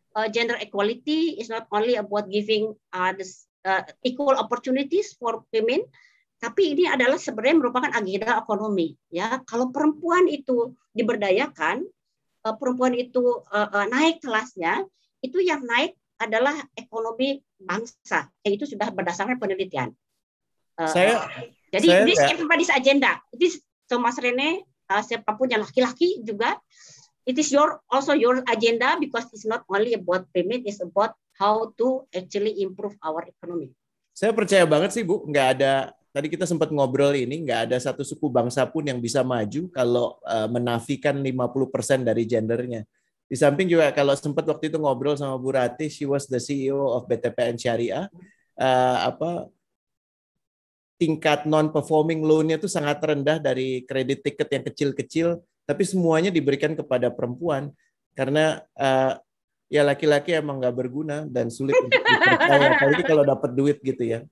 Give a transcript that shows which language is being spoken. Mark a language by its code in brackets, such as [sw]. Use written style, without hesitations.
[en] gender equality is not only about giving equal opportunities for women, [id] tapi ini adalah sebenarnya merupakan agenda ekonomi. Ya, kalau perempuan itu diberdayakan, perempuan itu naik kelasnya, itu yang naik adalah ekonomi bangsa. Itu sudah berdasarkan penelitian. Jadi [en] this everybody's agenda. This so Mas Rene, [id] siapapun yang laki-laki juga, [en] it is also your agenda because it's not only about payment, it's about how to actually improve our economy. [id] Saya percaya banget sih Bu, nggak ada, tadi kita sempat ngobrol ini, nggak ada satu suku bangsa pun yang bisa maju kalau menafikan 50% dari gendernya. Di samping juga kalau sempat waktu itu ngobrol sama Bu Rati, [en] she was the CEO of BTPN Syariah, [id] tingkat non-performing loan-nya itu sangat rendah dari kredit tiket yang kecil-kecil, tapi semuanya diberikan kepada perempuan karena ya laki-laki emang nggak berguna dan sulit untuk dipercaya, apalagi kalau dapat duit gitu ya.